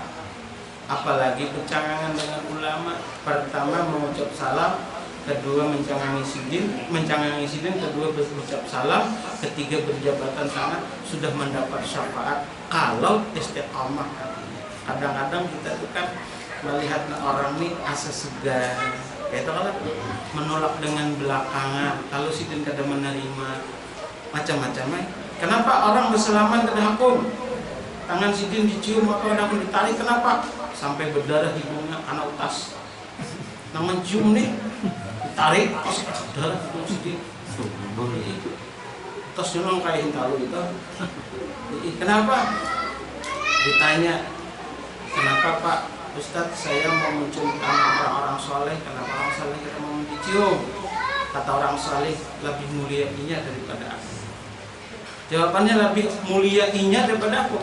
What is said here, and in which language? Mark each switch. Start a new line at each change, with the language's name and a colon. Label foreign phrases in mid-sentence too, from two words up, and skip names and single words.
Banjar: Apalagi bercangangan dengan ulama. Pertama mengucap salam, kedua mencangangi sidin, kedua berucap salam, ketiga berjabatan tangan, sudah mendapat syafaat kalau istiqamah hatinya. Kadang-kadang kita itu kan melihat orang ini asa segan, kayak itu kan menolak dengan belakangan. Kalau sidin kada menerima macam-macam. Kenapa orang bersalaman kada hakun? Tangan sidin dicium atau ada pun ditarik, kenapa? Sampai berdarah hidungnya anak utas. Nang mencium nih, ditarik, darah hidung sidin. Terus nyolong kayak hintalu itu. Kenapa? Ditanya, kenapa Pak Ustadz saya mau mencium tangan orang-orang soleh? Kenapa orang soleh kita mau dicium? Kata orang soleh, lebih mulia inya daripada aku. Jawabannya, lebih mulia inya daripada aku.